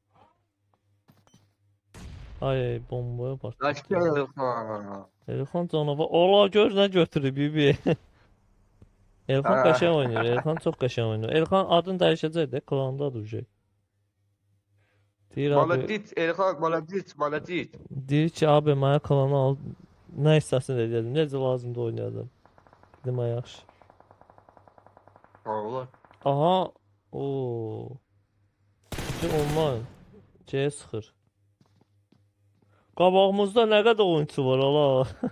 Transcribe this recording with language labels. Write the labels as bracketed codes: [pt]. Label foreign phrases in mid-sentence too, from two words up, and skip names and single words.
[az] Ay, bombaya partladı. Aşkım. İlhan canavar. Ola gör nə götürüb bibi. Elxan Ah. qəşəng oynayır. Elxan çox qəşəng oynayır. Elxan adını dəyişəcək də, klanda duracaq. Deyir abi, [ru] Молодец, Elxan, молодец, молодец. [az] deyir ki, abi mənə klanı al. Nə istəsin edəcəm. Necə lazımdır oynayacam. Dedim ay yaxşı. Allah. Aha. Oo. Bütün online. C'ye sıxır. Qabağımızda nə qədər oyunçu var ala.